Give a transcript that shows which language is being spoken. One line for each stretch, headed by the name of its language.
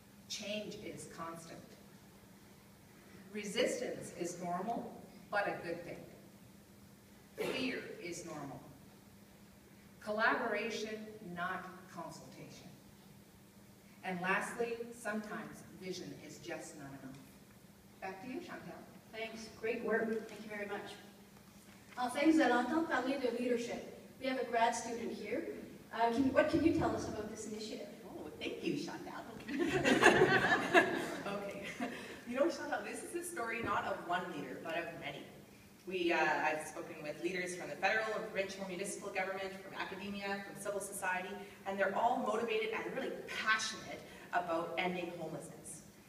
English: Change is constant. Resistance is normal, but a good thing. Fear is normal. Collaboration, not consultation. And lastly, sometimes vision is just not enough. Back to you, Chantal. Thanks. Great work. Thank you very much.
French: Enfin, vous allez entendre parler de leadership.
English: We have a grad student here. What can you tell us about this initiative? Oh, thank you, Chantal. Okay. You know, Chantal, this is a story not of one leader, but of many. I've spoken with leaders from the federal and provincial municipal government, from academia, from civil society, and they're all motivated and really passionate about ending homelessness.